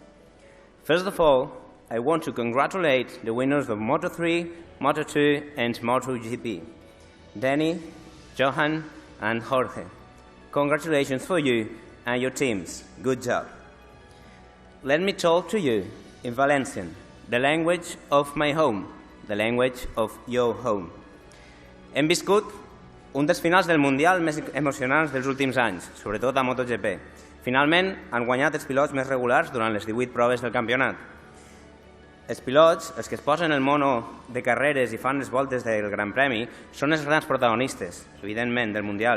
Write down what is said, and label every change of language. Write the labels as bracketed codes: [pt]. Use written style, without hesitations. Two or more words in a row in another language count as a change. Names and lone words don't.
[en] First of all, I want to congratulate the winners of Moto3, Moto2, and MotoGP, Danny, Johan, and Jorge. Congratulations for you and your teams. Good job. Let me talk to you in Valencian, the language of my home, the language of your home. [ca] Hem viscut un dels finals del Mundial més emocionants dels últims anys, sobretot a MotoGP. Finalment, han guanyat els pilots més regulars durant les 18 proves del campionat. Els pilots, els que es posen el mono de carreres i fan les voltes del Gran Premi, són els grans protagonistes, evidentment, del Mundial.